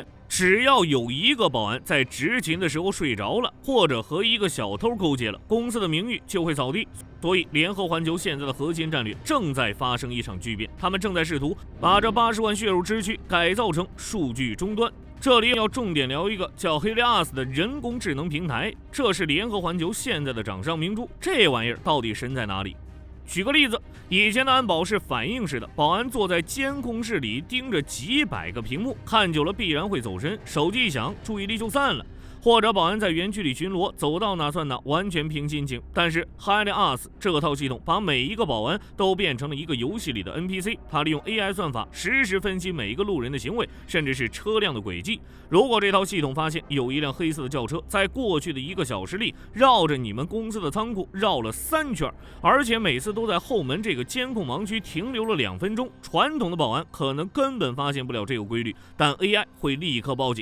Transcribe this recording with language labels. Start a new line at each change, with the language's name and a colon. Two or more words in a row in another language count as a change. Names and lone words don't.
Chinese: 只要有一個保安在執勤的時候睡着了，或者和一個小偷勾結了，公司的名譽就會掃地。所以聯合環球現在的核心戰略正在發生一場巨變，他們正在試圖把這80萬血肉之軀改造成數據終端。這裡要重點聊一個叫 Helios 的人工智能平台，這是聯合環球現在的掌上明珠。這玩意兒到底神在哪裡？舉個例子，以前的安保是反應式的，保安坐在監控室裡盯着幾百個屏幕，看久了必然會走神，手機一響，注意力就散了。或者保安在園區裡巡邏，走到哪算哪，完全憑心情。但是 Helios 這套系統把每一個保安都變成了一個遊戲裡的 NPC， 它利用 AI 算法實時分析每一個路人的行為，甚至是車輛的軌跡。如果這套系統發現有一輛黑色的轎車在過去的1個小時裡繞着你們公司的倉庫繞了3圈，而且每次都在後門這個監控盲區停留了2分鐘，傳統的保安可能根本發現不了這個規律，但 AI 會立刻報警。